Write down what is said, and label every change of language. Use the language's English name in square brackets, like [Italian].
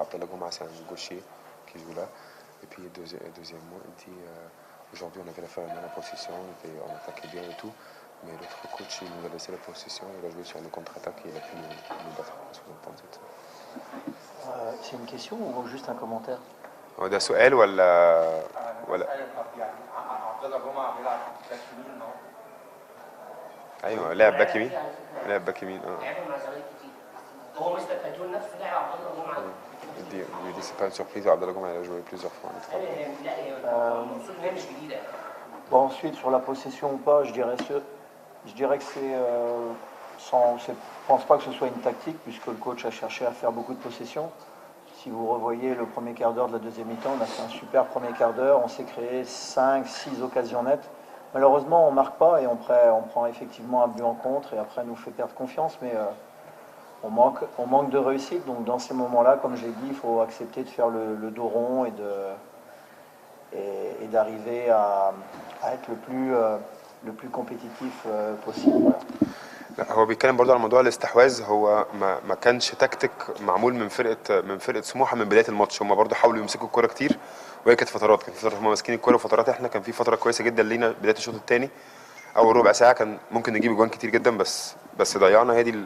[French] Abdallah Gouma, c'est un gaucher qui joue là. Et puis deuxièmement, il dit aujourd'hui on avait la possession, on attaquait bien et tout, mais l'autre coach il nous a laissé la possession, il a joué sur le contre-attaque et il a pu nous battre. Qu'est-ce que vous en pensez de ça? C'est une question ou juste un commentaire? [Arabic] هو ده سؤال ولا يعني عبد الله جمعه بيلعب باك يمين النهارده. ايوه لاعب باك يمين. لاعب باك يمين لعبوا مع الزمالك كتير. هو مستر فاتون نفسه لعب عبد الله جمعه. [French] Il dit c'est pas une surprise, Abdallah Gouma il a joué plusieurs fois en étranger. [Arabic] لا هي المفروض ان هي مش جديده. [French] Bon, ensuite, sur la possession ou pas, je dirais que je pense pas que ce soit une tactique, puisque le coach a cherché à faire beaucoup de possession. Si vous revoyez le premier quart d'heure de la deuxième mi-temps, on a fait un super premier quart d'heure, on s'est créé 5-6 occasions nettes. Malheureusement, on ne marque pas et on prend effectivement un but en contre et après, on nous fait perdre confiance, mais on manque de réussite. Donc, dans ces moments-là, comme j'ai dit, il faut accepter de faire le dos rond et d'arriver à être le plus compétitif possible. Voilà. [Arabic] لا هو بيتكلم برضه على موضوع الاستحواذ. هو ما كانش تكتيك معمول من فرقه سموحه من بدايه الماتش. هم برضه حاولوا يمسكوا الكوره كتير وهي كانت فترات هم ماسكين الكوره وفترات. احنا كان في فتره كويسه جدا لينا بدايه الشوط الثاني، اول ربع ساعه كان ممكن نجيب اجوان كتير جدا بس ضيعنا.